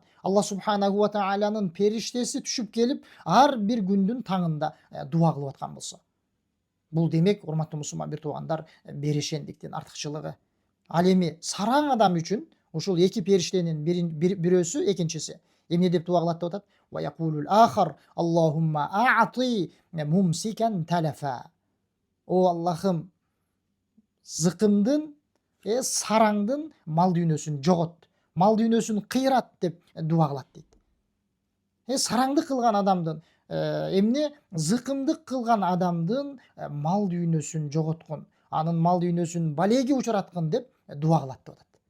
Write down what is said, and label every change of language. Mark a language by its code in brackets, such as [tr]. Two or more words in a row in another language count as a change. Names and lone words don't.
[ky] Алла субханаху ва таалянын периштеси түшүп келип, ар бир күндүн таңында дуа кылып аткан болсо. Бул демек, урматтуу мусулман бир туугандар, берешендиктин артыкчылыгы. Ал эми сараң адам үчүн ушул эки периштенин бирөөсү, экинчиси эмне деп дуа кылат деп атат? [ar] ويقول الآخر: اللهم أعط ممسكا تلفا. [ky] О Аллахым, зыкымдын, сараңдын мал дүйнөсүн жогот, мал дүйнөсүн кыйрат деп дуа кылат дейт. Сараңдык кылган адамдын эмне, зыкымдык кылган адамдын мал дүйнөсүн жоготкун, анын мал дүйнөсүн балеге учураткын деп дуа кылат деп атат.